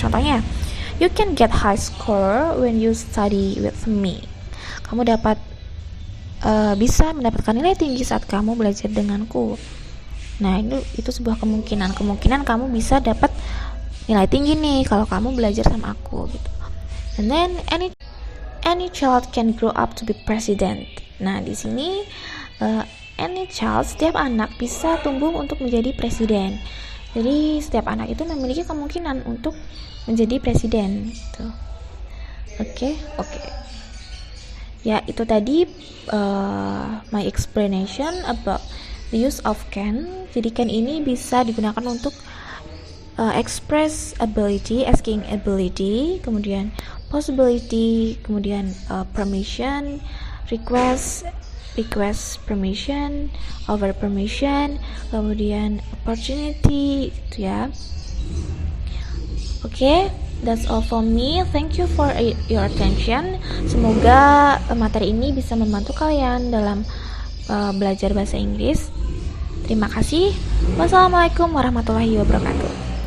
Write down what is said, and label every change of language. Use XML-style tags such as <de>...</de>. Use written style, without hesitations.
<id>Contohnya,</id> <en>you can get high score when you study with me.</en> <id>Kamu dapat bisa mendapatkan nilai tinggi saat kamu belajar denganku. Nah, itu sebuah kemungkinan kamu bisa dapat nilai tinggi nih kalau kamu belajar sama aku gitu.</id> <en>And then any child can grow up to be president.</en> <id>Nah, di sini</id> <en>any child,</en> <id>setiap anak bisa tumbuh untuk menjadi presiden. Jadi setiap anak itu memiliki kemungkinan untuk menjadi presiden gitu. Oke. Ya, itu tadi</id> <en>my explanation about the use of can.</en> <id>Jadi can ini bisa digunakan untuk</id> <en>express ability, asking ability,</en> <id>kemudian possibility, kemudian permission,</id> <en>request permission, over permission,</en> <id>kemudian opportunity gitu ya.</id> <en>Oke, that's all for me. Thank you for your attention.</en> <id>Semoga materi ini bisa membantu kalian dalam belajar bahasa Inggris. Terima kasih. Wassalamualaikum warahmatullahi wabarakatuh.</id>